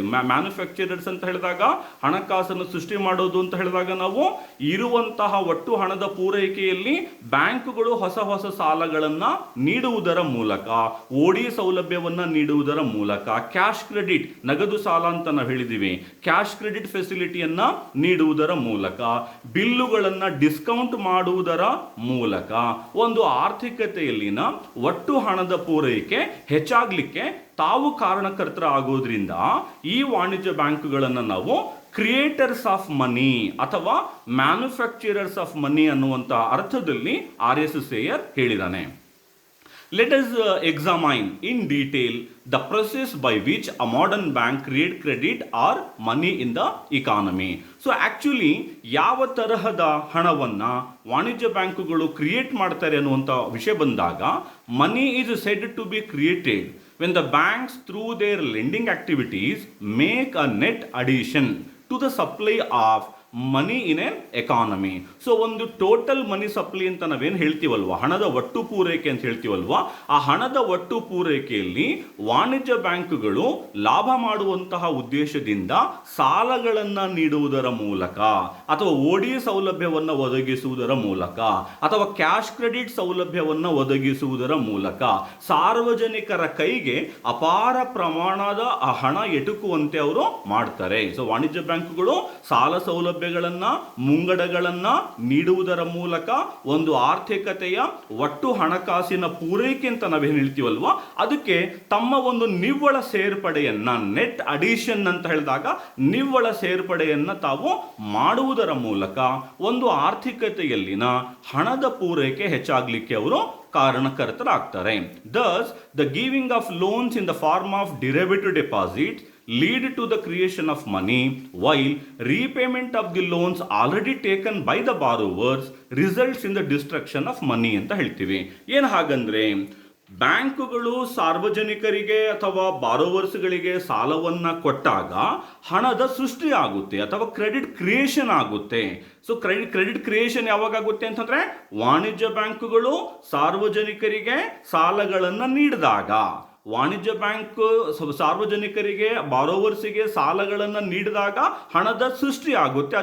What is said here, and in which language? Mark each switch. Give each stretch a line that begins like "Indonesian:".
Kannada: Manufacturers ಅಂತ ಹೇಳಿದಾಗ ಹಣಕಾಸನ್ನು ಸೃಷ್ಟಿ ಮಾಡೋದು ಅಂತ ಹೇಳಿದಾಗ ನಾವು ಇರುವಂತಹ ಒಟ್ಟು ಹಣದ ಪೂರೈಕೆಯಲ್ಲಿ ಬ್ಯಾಂಕುಗಳು ಹೊಸ ಹೊಸ ಸಾಲಗಳನ್ನ ನೀಡುವುದರ ಮೂಲಕ, ಓಡಿ ಸೌಲಭ್ಯವನ್ನ ನೀಡುವುದರ ಮೂಲಕ, ಕ್ಯಾಶ್ ಕ್ರೆಡಿಟ್ ನಗದು ಸಾಲ ಅಂತ ನಾವು ಹೇಳಿದೀವಿ, ಕ್ಯಾಶ್ ಕ್ರೆಡಿಟ್ ಫೆಸಿಲಿಟಿಯನ್ನ ನೀಡುವುದರ ಮೂಲಕ, ಬಿಲ್ಲುಗಳನ್ನ ಡಿಸ್ಕೌಂಟ್ ಮಾಡುವುದರ ಮೂಲಕ ಒಂದು ಆರ್ಥಿಕತೆಯಲ್ಲಿನ ಒಟ್ಟು ಹಣದ ಪೂರೈಕೆ ಹೆಚ್ಚಾಗ್ಲಿಕ್ಕೆ ತಾವು ಕಾರಣಕರ್ತರಾಗೋದ್ರಿಂದ ಈ ವಾಣಿಜ್ಯ ಬ್ಯಾಂಕುಗಳನ್ನು ನಾವು
English: creators of money
Kannada: ಅಥವಾ
English: manufacturers of money
Kannada: ಅನ್ನುವಂಥ ಅರ್ಥದಲ್ಲಿ RS ಸೇಯರ್ ಹೇಳಿದ್ದಾನೆ.
English: Let us examine in detail the process by which a modern bank create credit or money in the economy. So actually
Kannada: ಯಾವ ತರಹದ ಹಣವನ್ನ ವಾಣಿಜ್ಯ ಬ್ಯಾಂಕುಗಳು ಕ್ರಿಯೇಟ್ ಮಾಡ್ತಾರೆ ಅನ್ನುವಂಥ ವಿಷಯ ಬಂದಾಗ,
English: money is said to be created when the banks through their lending activities make a net addition to the supply of money in an economy.
Kannada: So ಒಂದು
English: total money supply
Kannada: ಅಂತ ನಾವೇನು ಹೇಳ್ತೀವಲ್ವಾ, ಹಣದ ಒಟ್ಟು ಪೂರೈಕೆ ಅಂತ ಹೇಳ್ತೀವಲ್ವಾ, ಆ ಹಣದ ಒಟ್ಟು ಪೂರೈಕೆಯಲ್ಲಿ ವಾಣಿಜ್ಯ ಬ್ಯಾಂಕುಗಳು ಲಾಭ ಮಾಡುವಂತಹ ಉದ್ದೇಶದಿಂದ ಸಾಲಗಳನ್ನು ನೀಡುವುದರ ಮೂಲಕ ಅಥವಾ ಓಡಿ ಸೌಲಭ್ಯವನ್ನು ಒದಗಿಸುವುದರ ಮೂಲಕ ಅಥವಾ ಕ್ಯಾಶ್ ಕ್ರೆಡಿಟ್ ಸೌಲಭ್ಯವನ್ನು ಒದಗಿಸುವುದರ ಮೂಲಕ ಸಾರ್ವಜನಿಕರ ಕೈಗೆ ಅಪಾರ ಪ್ರಮಾಣದ ಆ ಹಣ ಎಟುಕುವಂತೆ ಅವರು ಮಾಡ್ತಾರೆ. ಸೊ ವಾಣಿಜ್ಯ ಬ್ಯಾಂಕುಗಳು ಸಾಲ ಸೌಲಭ್ಯ ಮುಂಗಡಗಳನ್ನ ನೀಡುವುದರ ಮೂಲಕ ಒಂದು ಆರ್ಥಿಕತೆಯ ಒಟ್ಟು ಹಣಕಾಸಿನ ಪೂರೈಕೆ ಅಂತ ನಾವೇನು ಹೇಳ್ತೀವಲ್ವಾ, ಅದಕ್ಕೆ ತಮ್ಮ ಒಂದು ನಿವ್ವಳ ಸೇರ್ಪಡೆಯನ್ನ, ನೆಟ್ ಅಡಿಷನ್ ಅಂತ ಹೇಳಿದಾಗ ನಿವ್ವಳ ಸೇರ್ಪಡೆಯನ್ನ ತಾವು ಮಾಡುವುದರ ಮೂಲಕ ಒಂದು ಆರ್ಥಿಕತೆಯಲ್ಲಿನ ಹಣದ ಪೂರೈಕೆ ಹೆಚ್ಚಾಗಲಿಕ್ಕೆ ಅವರು ಕಾರಣಕರ್ತರಾಗ್ತಾರೆ.
English: Thus, the giving of loans in the form of derivative deposits lead to the creation of money, while repayment of the loans already taken by the borrowers results in the destruction of money
Kannada: ಅಂತ ಹೇಳ್ತೀವಿ. ಏನು ಹಾಗಂದ್ರೆ, ಬ್ಯಾಂಕುಗಳು ಸಾರ್ವಜನಿಕರಿಗೆ ಅಥವಾ ಬಾರೋವರ್ಸ್ಗಳಿಗೆ ಸಾಲವನ್ನ ಕೊಟ್ಟಾಗ ಹಣದ ಸೃಷ್ಟಿ ಆಗುತ್ತೆ ಅಥವಾ ಕ್ರೆಡಿಟ್ ಕ್ರಿಯೇಷನ್ ಆಗುತ್ತೆ. ಸೊ ಕ್ರೆಡಿಟ್ ಕ್ರಿಯೇಷನ್ ಯಾವಾಗ ಆಗುತ್ತೆ ಅಂತಂದ್ರೆ, ವಾಣಿಜ್ಯ ಬ್ಯಾಂಕುಗಳು ಸಾರ್ವಜನಿಕರಿಗೆ ಸಾಲಗಳನ್ನು ನೀಡಿದಾಗ, ವಾಣಿಜ್ಯ ಬ್ಯಾಂಕ್ ಸಾರ್ವಜನಿಕರಿಗೆ ಬಾರೋವರ್ಸಿಗೆ ಸಾಲಗಳನ್ನು ನೀಡಿದಾಗ ಹಣದ ಸೃಷ್ಟಿ ಆಗುತ್ತೆ.